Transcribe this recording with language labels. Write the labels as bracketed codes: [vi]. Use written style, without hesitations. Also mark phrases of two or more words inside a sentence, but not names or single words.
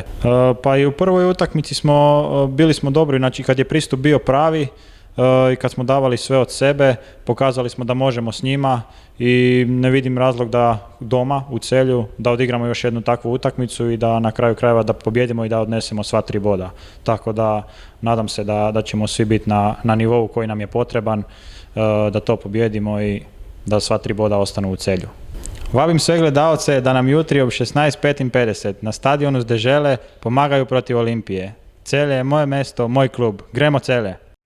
[hr] Pa i u prvoj utakmici bili smo dobri, znači kad je pristup bio pravi i kad smo davali sve od sebe, pokazali smo da možemo s njima i ne vidim razlog da doma u Celju da odigramo još jednu takvu utakmicu i da na kraju krajeva da pobjedimo i da odnesemo sva 3 boda. Tako da nadam se da ćemo svi biti na nivou koji nam je potreban, da to pobjedimo i da sva 3 boda ostanu u Celju. [sl] Vabim sve gledalce da nam jutri ob 16:50 na stadionu Zdežele pomagaju protiv Olimpije. Celje je moje mesto, moj klub. Gremo Celje!